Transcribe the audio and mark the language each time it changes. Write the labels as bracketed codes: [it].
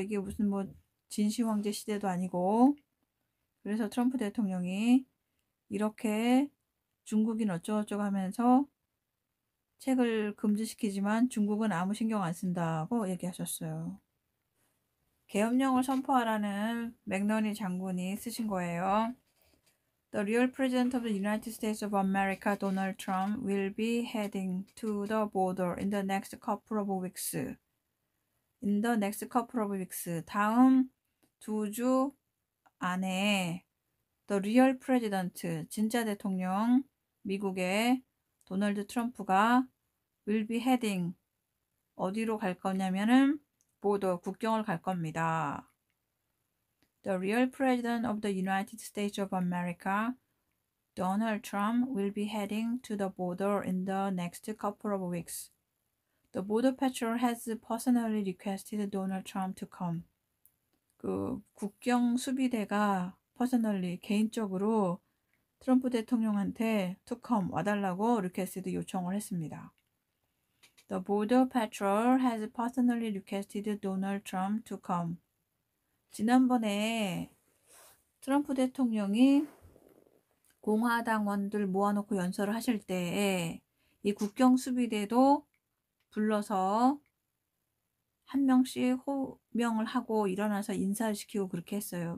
[ko] 이게 무슨 뭐 진시황제 시대도 아니고 그래서 트럼프 대통령이 이렇게 중국인 어쩌고저쩌고 하면서 책을 금지시키지만 중국은 아무 신경 안 쓴다고 얘기하셨어요. 계엄령을 선포하라는 맥너니 장군이 쓰신 거예요. [en] The real president of the United States of America, Donald Trump, will be heading to the border in the next couple of weeks. In the next couple of weeks. [ko] 다음 2주 안에 [en] The real president, [ko] 진짜 대통령, 미국의 도널드 트럼프가 [en] will be heading, [ko] 어디로 갈 거냐면은 border, 국경을 갈 겁니다. [en] The real president of the United States of America, Donald Trump, will be heading to the border in the next couple of weeks. The Border Patrol has personally requested Donald Trump to come. [ko] 그 국경 수비대가 personally, 개인적으로 트럼프 대통령한테 [en] to come, [ko] 와달라고 requested, 요청을 했습니다. [en] The Border Patrol has personally requested Donald Trump to come. [ko] 지난번에 트럼프 대통령이 공화당원들 모아놓고 연설을 하실 때에 이 국경 수비대도 불러서 한 명씩 호명을 하고 일어나서 인사를 시키고 그렇게 했어요.